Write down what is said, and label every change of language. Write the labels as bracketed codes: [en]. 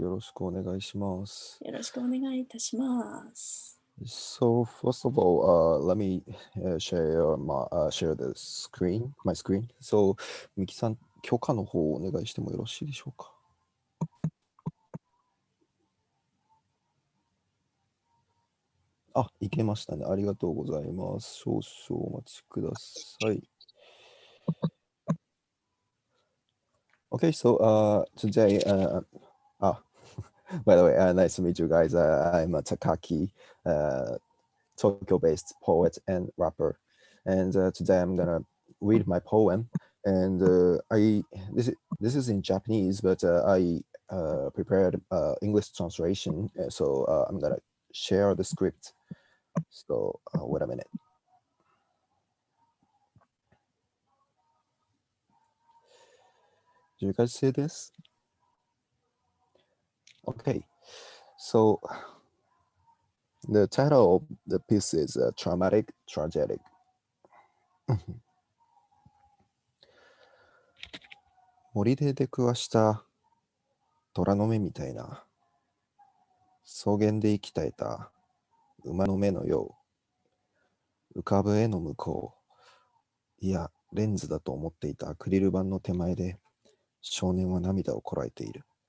[ja] よろしくお願いします。よろしくお願いいたします。 [en] So first of all, let me share the screen, my screen. [ja] So ミキさん、許可の方をお願いしてもよろしいでしょうか。あ、いけましたね。ありがとうございます。少々お待ちください。 [en] Okay, so today, by the way, nice to meet you guys. I'm Takaki, Tokyo-based poet and rapper, and today I'm gonna read my poem. And this is in Japanese, but I prepared English translation, so I'm gonna share the script. So, wait a minute. Do you guys see this? Okay. So, the title of the piece is Traumatic Tragic. [ja] 森で出くわした虎の目みたいな、草原で息絶えた馬の目のよう、浮かぶ絵の向こう、いやレンズだと思っていたアクリル板の手前で少年は涙をこらえている。